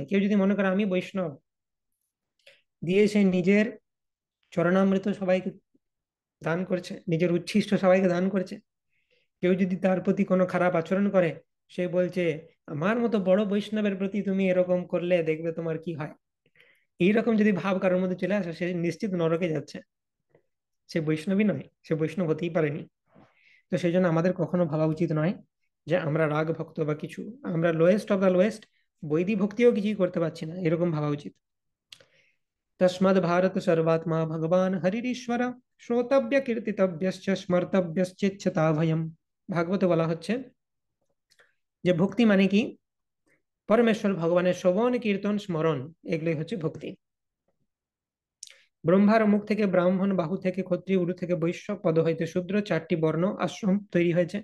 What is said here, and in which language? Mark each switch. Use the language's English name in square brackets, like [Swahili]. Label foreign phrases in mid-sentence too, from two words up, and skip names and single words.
[Bangla] কেউ যদি মনে করে আমি বৈষ্ণব, দিয়ে সে নিজের চরণামৃত সবাইকে দান করছে, নিজের উচ্ছিষ্ট সবাইকে দান করছে, কেউ যদি তার প্রতি কোনো খারাপ আচরণ করে, সে বলছে আমার মতো বড় বৈষ্ণবের প্রতি তুমি এরকম করলে দেখবে তোমার কি হয়, এইরকম যদি ভাব কারোর মধ্যে চলে আসে, সে নিশ্চিত নরকে যাচ্ছে, সে বৈষ্ণবী নয়, সে বৈষ্ণব হতেই পারেনি। তো সেই জন্য আমাদের কখনো ভাবা উচিত নয় যে আমরা রাগ ভক্ত বা কিছু, আমরা [English] lowest of the lowest, [Bangla] বৈদিক ভক্তিও কিছুই করতে পারছি না, এরকম ভাবা উচিত। [Sanskrit] तस्माद् भारत सर्वात्मा भगवान हरिरीश्वर श्रोतव्य कीर्तितव्यश्च स्मर्तव्यश्चेच्छता भयम। [Bangla] ভাগবতে বলা হচ্ছে যে ভক্তি মানে কি, পরমেশ্বর ভগবানের শ্রবণ কীর্তন স্মরণ, এগুলোই হচ্ছে ভক্তি। ব্রহ্মার মুখ থেকে ব্রাহ্মণ, বাহু থেকে ক্ষত্রিয়, উরু থেকে বৈশ্য, পদ হইতে শূদ্র, চারটি বর্ণ আশ্রম তৈরি হয়েছে।